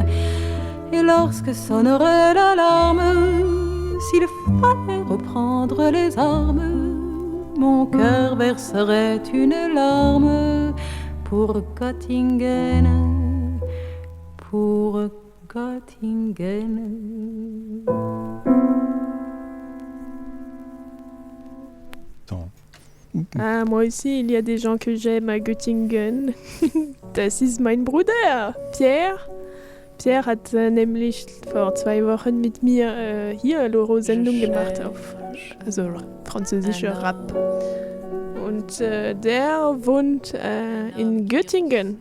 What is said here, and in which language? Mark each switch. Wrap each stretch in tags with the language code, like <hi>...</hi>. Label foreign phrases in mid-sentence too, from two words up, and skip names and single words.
<fr>Et lorsque sonnerait l'alarme, s'il fallait reprendre les armes, mon cœur verserait une larme pour Göttingen, pour Göttingen. Ah, moi aussi, il y a des gens que j'aime à Göttingen.</fr> <de>Das ist mein Bruder, Pierre. Pierre hat nämlich vor 2 Wochen mit mir hier Loro-Sendung gemacht auf französischer Rap. Und der wohnt in Göttingen.</de>